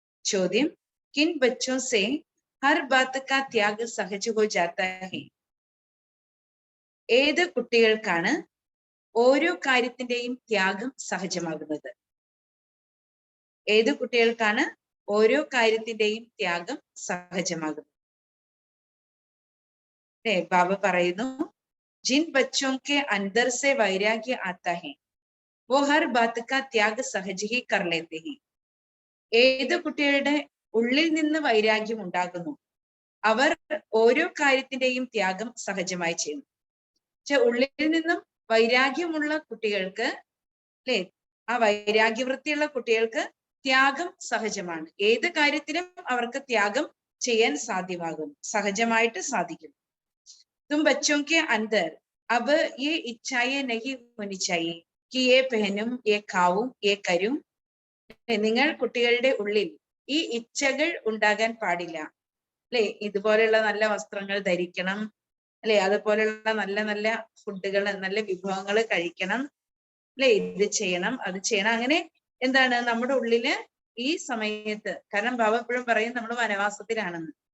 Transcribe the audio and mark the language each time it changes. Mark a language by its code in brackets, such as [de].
[hi] ചോദ്യം, കിൻ ബച്ചോ സെ ഹർ ബാത് കാ ത്യാഗ് സഹജ് ഹോ ജാതാ ഹൈ? [ml] ഏത് കുട്ടികൾക്കാണ് ഓരോ കാര്യത്തിന്റെയും ത്യാഗം സഹജമാകുന്നത്? ഏത് കുട്ടികൾക്കാണ് ഓരോ കാര്യത്തിന്റെയും ത്യാഗം സഹജമാകുന്നത്? ബാബ പറയുന്നു, [hi] जिन बच्चों के अंदर से वैराग्य आता है वो हर बात का त्याग सहज ही कर लेते हैं. [ml] ഏത് കുട്ടികളുടെ ഉള്ളിൽ നിന്ന് വൈരാഗ്യം ഉണ്ടാകുന്നു അവർ ഓരോ കാര്യത്തിന്റെയും ത്യാഗം സഹജമായി ചെയ്യുന്നു. ഉള്ളിൽ നിന്നും വൈരാഗ്യമുള്ള കുട്ടികൾക്ക് അല്ലെ, ആ വൈരാഗ്യവൃത്തിയുള്ള കുട്ടികൾക്ക് ത്യാഗം സഹജമാണ്. ഏത് കാര്യത്തിലും അവർക്ക് ത്യാഗം ചെയ്യാൻ സാധ്യമാകും, സഹജമായിട്ട് സാധിക്കും. [hi] तुम बच्चों के अंदर अब ये इच्छाएं नहीं होनी चाहिए कि ये पहनूं, ये खाऊं, ये करूं. [ml] നിങ്ങൾ കുട്ടികളുടെ ഉള്ളിൽ ഈ ഇച്ഛകൾ ഉണ്ടാകാൻ പാടില്ല. അല്ലെ, ഇതുപോലെയുള്ള നല്ല വസ്ത്രങ്ങൾ ധരിക്കണം, അല്ലെ, അതുപോലെയുള്ള നല്ല നല്ല ഫുഡുകൾ, നല്ല വിഭവങ്ങൾ കഴിക്കണം, അല്ലെ, ഇത് ചെയ്യണം, അത് ചെയ്യണം. അങ്ങനെ എന്താണ് നമ്മുടെ ഉള്ളില് ഈ സമയത്ത്, കാരണം ബാബ എപ്പോഴും പറയും നമ്മൾ വനവാസത്തിലാണെന്ന്.